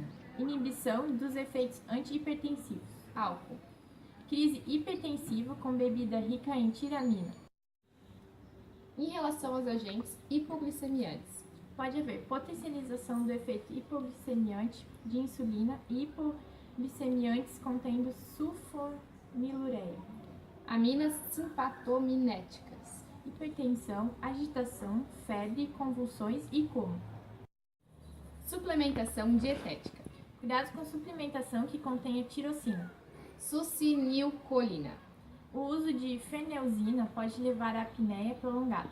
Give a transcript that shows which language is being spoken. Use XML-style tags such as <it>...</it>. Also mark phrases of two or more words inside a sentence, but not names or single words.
<pt>Inibição dos efeitos antihipertensivos. álcool. Crise hipertensiva com bebida rica em tiramina. Em relação aos agentes hipoglicemiantes, Pode haver potencialização do efeito hipoglicemiante de insulina e hipoglicemiantes contendo sulfonilureia. aminas simpatominéticas, Hipertensão, agitação, febre, convulsões e coma. suplementação dietética, Cuidados com suplementação que contenha tirosina. succinilcolina, O uso de feneuzina pode levar à apneia prolongada,</pt>